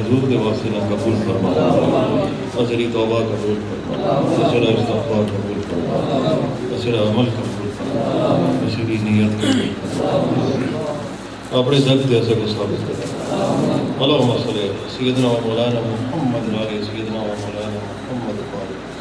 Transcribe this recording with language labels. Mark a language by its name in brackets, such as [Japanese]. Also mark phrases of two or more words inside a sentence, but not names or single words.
[Punjabi] حضور دے واسطے نہ قبول فرما اصلی توبہ قبول فرما اصلی استغفار قبول فرما اصلی عمل قبول فرما اصلی نیت قبول فرما اپنے درد دے اثر کو ثابت کر [Arabic] اللهم صل على سيدنا ومولانا محمد وعلى سيدنا ومولانا محمد [Punjabi] व अला सय्यिदना व मौलाना मुहम्मद।